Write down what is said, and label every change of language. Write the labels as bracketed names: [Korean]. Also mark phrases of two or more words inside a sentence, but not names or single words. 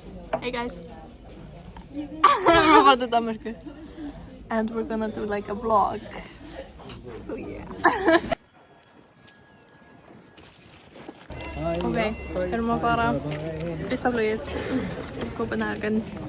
[English] Hey guys. We're about to Danmarku. And we're gonna do like a vlog. So yeah. [Icelandic] Okay, við erum að fara fyrsta flugið í Copenhagen.